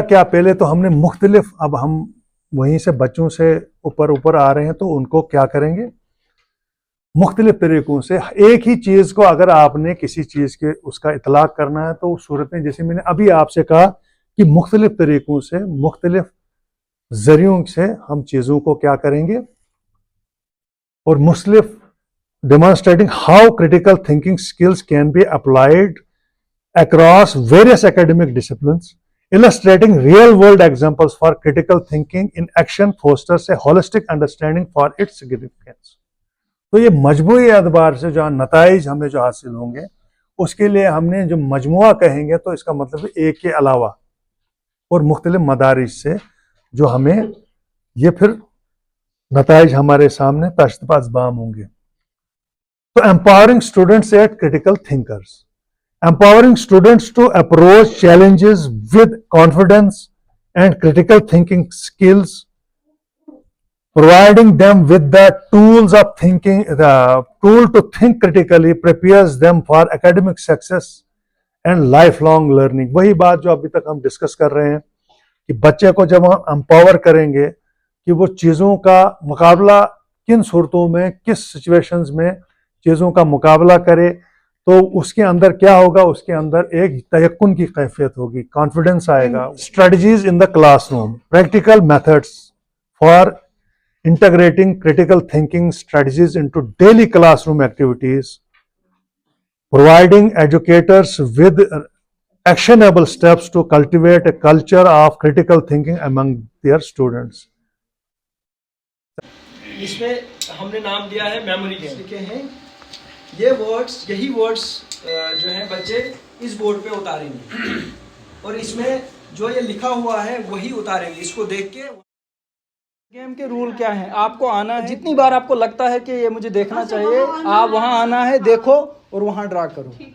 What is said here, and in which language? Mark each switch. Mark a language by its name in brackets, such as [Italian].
[Urdu] کیا پہلے تو ہم نے مختلف, اب ہم وہیں سے بچوں سے اوپر آ رہے ہیں تو ان کو کیا کریں گے, مختلف طریقوں سے ایک ہی چیز کو اگر آپ نے کسی چیز کے اس کا اطلاق کرنا ہے تو اس صورت میں جیسے میں نے ابھی آپ سے کہا کہ مختلف طریقوں سے مختلف ذریعوں سے ہم چیزوں کو کیا کریں گے, اور مختلف [English] Demonstrating how critical thinking skills can be applied across various academic disciplines, Illustrating real-world examples for critical thinking in action fosters a holistic understanding for its significance. [Urdu] تو یہ مجموعی اعتبار سے جو نتائج ہمیں جو حاصل ہوں گے اس کے لیے ہم نے جو مجموعہ کہیں گے تو اس کا مطلب ایک کے علاوہ اور مختلف مدارج سے جو ہمیں یہ پھر نتائج ہمارے سامنے تشت بام ہوں گے. [English] تو empowering students at critical thinkers. Empowering students to approach challenges with confidence and critical thinking skills, providing them with the tools of thinking, the tool to think critically prepares them for academic success and lifelong learning. [Urdu] وہی بات جو ابھی تک ہم discuss کر رہے ہیں کہ بچے کو جب ہم امپاور کریں گے کہ وہ چیزوں کا مقابلہ کن صورتوں میں کس سچویشنز میں چیزوں کا مقابلہ کرے تو اس کے اندر کیا ہوگا, اس کے اندر ایک تیقن کی کیفیت ہوگی, کانفیڈنس آئے گا. [English] Strategies in the classroom, practical methods for integrating critical thinking strategies into daily classroom activities, providing educators with actionable steps to cultivate a culture of critical thinking among their students. [Urdu] اس میں ہم نے نام دیا ہے memory game. لکھے ہیں یہ words, یہی ورڈز جو ہیں بچے اس بورڈ پہ اتاریں گے اور اس میں جو یہ لکھا ہوا ہے وہی اتاریں گے. اس کو دیکھ کے گیم کے رول کیا ہیں, آپ کو آنا ہے, جتنی بار آپ کو لگتا ہے کہ یہ مجھے دیکھنا چاہیے آپ وہاں آنا ہے, دیکھو اور وہاں ڈرا کرو.